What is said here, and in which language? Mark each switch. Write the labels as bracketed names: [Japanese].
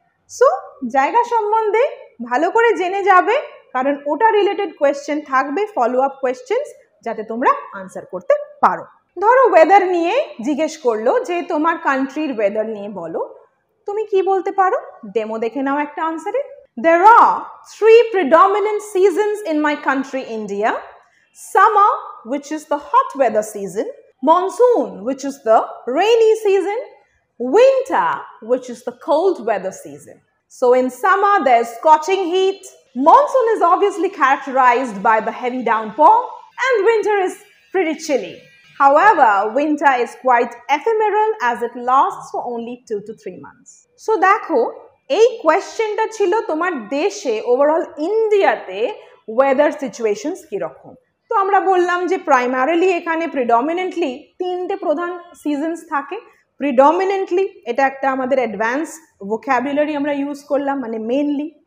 [Bangla] So জায়গা সম্বন্ধে ভালো করে জেনে যাবে, কারণ ওটা রিলেটেড কোয়েশ্চেন থাকবে, ফলো আপ কোয়েশ্চেন্স, যাতে তোমরা আনসার করতে পারো। ধরো ওয়েদার নিয়ে জিজ্ঞেস করলো যে তোমার কান্ট্রির ওয়েদার নিয়ে বলো, তুমি কি বলতে পারো? ডেমো দেখে নাও একটা আনসারে। [English] There are 3 predominant seasons in my country, India. Summer, which is the hot weather season, monsoon, which is the rainy season, winter, which is the cold weather season. So in summer, there's scorching heat. Monsoon is obviously characterized by the heavy downpour, and winter is pretty chilly. However, winter is quite ephemeral as it lasts for only 2 to 3 months. [Bangla] So দেখো, এই কোয়েশ্চেনটা ছিল তোমার দেশে, overall ইন্ডিয়াতে weather situations কীরকম। তো আমরা বললাম যে প্রাইমারিলি এখানে প্রিডমিনেন্টলি 3টে প্রধান সিজনস থাকে। প্রিডমিনেন্টলি এটা একটা আমাদের অ্যাডভান্স ভোক্যাবুলারি আমরা ইউজ করলাম, মানে মেনলি।